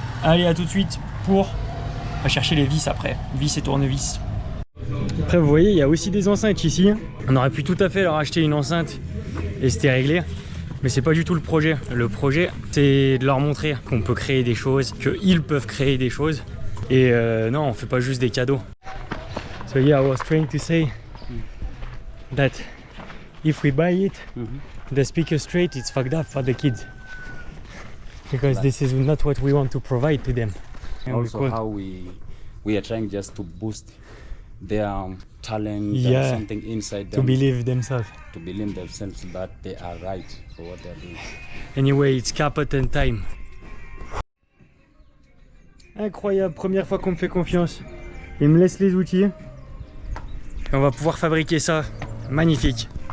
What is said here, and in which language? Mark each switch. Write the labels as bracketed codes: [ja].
[fr] Allez, à tout de suite pour chercher les vis après. Vis et tournevis. Après vous voyez, il y a aussi des enceintes ici. On aurait pu tout à fait leur acheter une enceinte et c'était réglé. Mais c'est pas du tout le projet. Le projet, c'est de leur montrer qu'on peut créer des choses, qu'ils peuvent créer des choses. Et non, on fait pas juste des cadeaux. [en] So yeah, I was trying to say that if we buy it, the speaker straight, it's fucked up for the kids. Because this is not what we want to provide to them. And Also how we are trying just to boost their talent, Yeah, something inside to them, believe themselves. to believe themselves that they are right for what they're doing. Anyway, it's Carpet time. [fr] Incroyable, première fois qu'on me fait confiance. Il me laisse les outils. Et on va pouvoir fabriquer ça. Magnifique.